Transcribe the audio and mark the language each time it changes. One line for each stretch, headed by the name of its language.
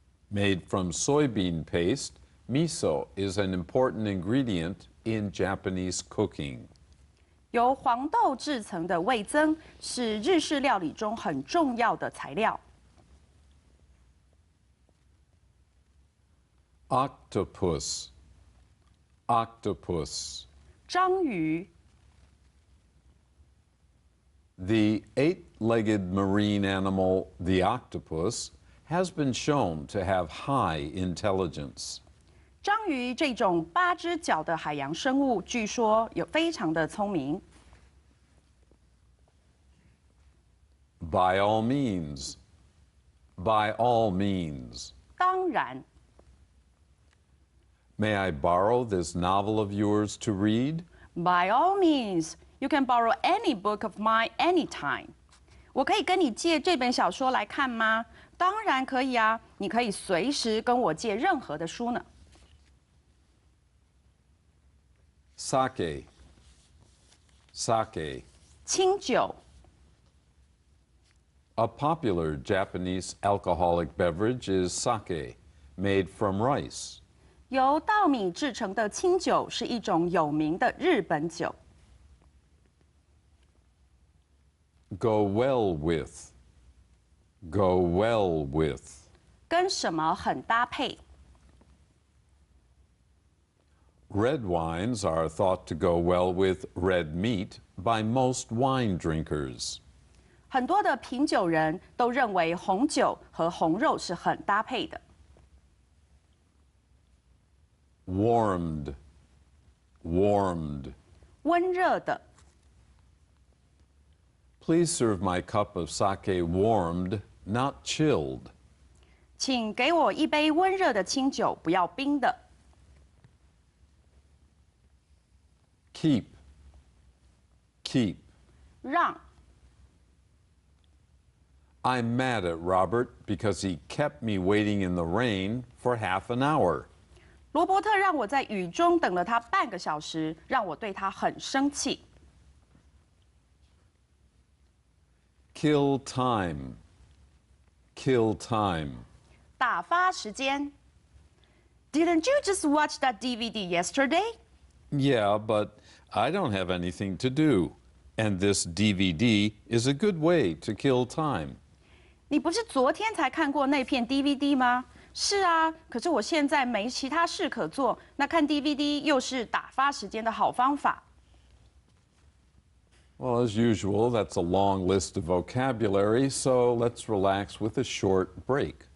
English: Made from soybean paste, miso is an important ingredient in Japanese cooking.
Chinese: 由黄豆制成的味增是日式料理中很重要的材料。
English: Octopus. Octopus.
Chinese: 章鱼
English: The eight-legged marine animal, the octopus, has been shown to have high intelligence.
Chinese: 章鱼这种8只脚的海洋生物，据说有非常的聪明。
English: By all means. By all means.
Chinese: 当然，
English: May I borrow this novel of yours to read? By all means, you can borrow any book of mine anytime.
Chinese: 我可以跟你借这本小说来看吗？当然可以啊，你可以随时跟我借任何的书呢。
English: Sake. Sake.
Chinese: 清酒
English: A popular Japanese alcoholic beverage is sake, made from rice.
Chinese: 由稻米制成的清酒是一种有名的日本酒。
English: Go well with. Go well with.
Chinese: 跟什么很搭配？
English: Red wines are thought to go well with red meat by most wine drinkers.
Chinese: 很多的品酒人都认为红酒和红肉是很搭配的。
English: Warmed. Warmed.
Chinese: 温热的，
English: Please serve my cup of sake warmed, not chilled.
Chinese: 请给我一杯温热的清酒，不要冰的。
English: Keep. Keep.
Chinese: 让
English: I'm mad at Robert because he kept me waiting in the rain for half an hour.
Chinese: 罗伯特让我在雨中等了他半个小时，让我对他很生气。
English: Kill time. Kill time.
Chinese: 打发时间。
English: Didn't you just watch that DVD yesterday? Yeah, but I don't have anything to do. And this DVD is a good way to kill time.
Chinese: 你不是昨天才看过那片 DVD 吗？是啊，可是我现在没其他事可做，那看 DVD 又是打发时间的好方法。
English: Well, as usual, that's a long list of vocabulary, so let's relax with a short break.